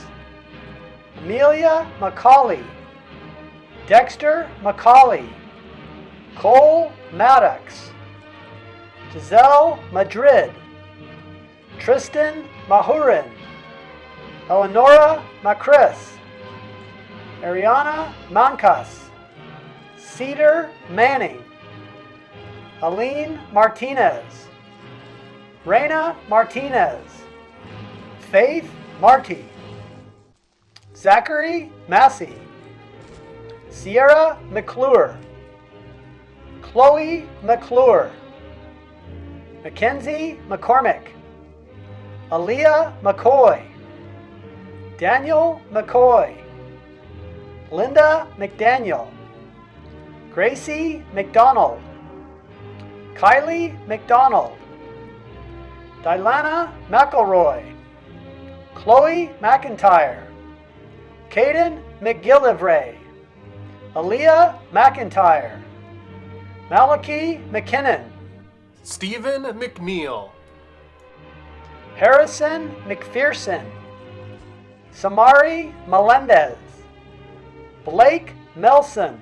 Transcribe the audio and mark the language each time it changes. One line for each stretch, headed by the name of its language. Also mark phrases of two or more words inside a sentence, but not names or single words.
English: Amelia McCauley. Dexter McCauley. Cole Maddox. Giselle Madrid. Tristan Mahurin. Eleonora Macris. Ariana Mancas. Cedar Manning. Aline Martinez. Reina Martinez. Faith Marty. Zachary Massey. Sierra McClure. Chloe McClure. Mackenzie McCormick. Aaliyah McCoy. Daniel McCoy. Linda McDaniel. Gracie McDonald. Kylie McDonald. Dilana McElroy. Chloe McIntyre. Caden McGillivray. Aaliyah McIntyre. Malachi McKinnon. Stephen McNeil. Harrison McPherson. Samari Melendez. Blake Melson.